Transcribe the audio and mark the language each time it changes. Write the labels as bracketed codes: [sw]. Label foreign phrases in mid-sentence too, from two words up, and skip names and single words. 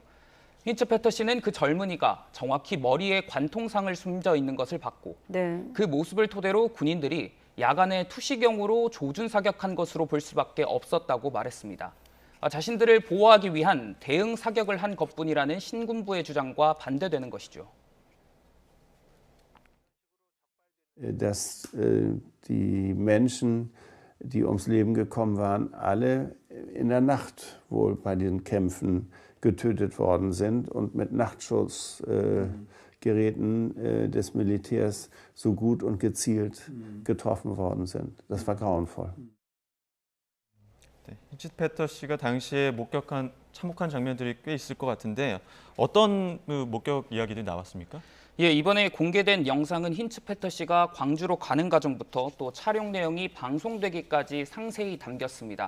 [ko] 힌츠페터 씨는 그 젊은이가 정확히 머리에 관통상을 숨져 있는 것을 봤고 그 모습을 토대로 군인들이 야간에 투시경으로 조준 사격한 것으로 볼 수밖에 없었다고 말했습니다. 자신들을 보호하기 위한 대응 사격을 한 것뿐이라는 신군부의 주장과 반대되는 것이죠. [de] Dass die Menschen, die ums Leben gekommen waren, alle in der Nacht wohl bei den Kämpfen getötet worden sind und mit Nachtschussgeräten des Militärs so gut und gezielt getroffen worden sind. Das war grauenvoll. [ko] 힌츠페터 씨가 당시에 참혹한 장면들이 꽤 있을 것 같은데 어떤 목격 이야기들이 나왔습니까? 예, 이번에 공개된 영상은 힌츠페터 씨가 광주로 가는 과정부터 또 촬영 내용이 방송되기까지 상세히 담겼습니다.